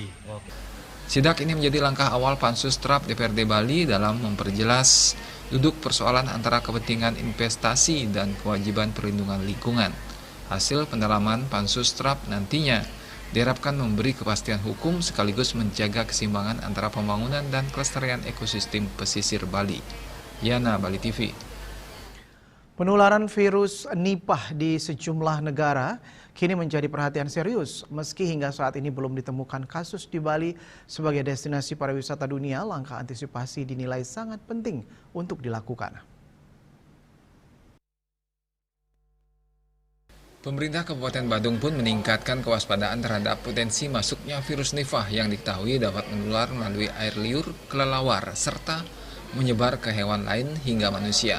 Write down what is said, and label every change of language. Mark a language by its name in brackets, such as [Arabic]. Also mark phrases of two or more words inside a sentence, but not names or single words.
[Indonesian] Sidak ini menjadi langkah awal Pansus TRAP DPRD Bali dalam memperjelas duduk persoalan antara kepentingan investasi dan kewajiban perlindungan lingkungan. Hasil pendalaman Pansus TRAP nantinya diharapkan memberi kepastian hukum sekaligus menjaga keseimbangan antara pembangunan dan kelestarian ekosistem pesisir Bali. Yana, Bali TV. Penularan virus Nipah di sejumlah negara kini menjadi perhatian serius. Meski hingga saat ini belum ditemukan kasus di Bali sebagai destinasi pariwisata dunia, langkah antisipasi dinilai sangat penting untuk dilakukan. Pemerintah Kabupaten Badung pun meningkatkan kewaspadaan terhadap potensi masuknya virus Nipah yang diketahui dapat menular melalui air liur, kelelawar, serta menyebar ke hewan lain hingga manusia.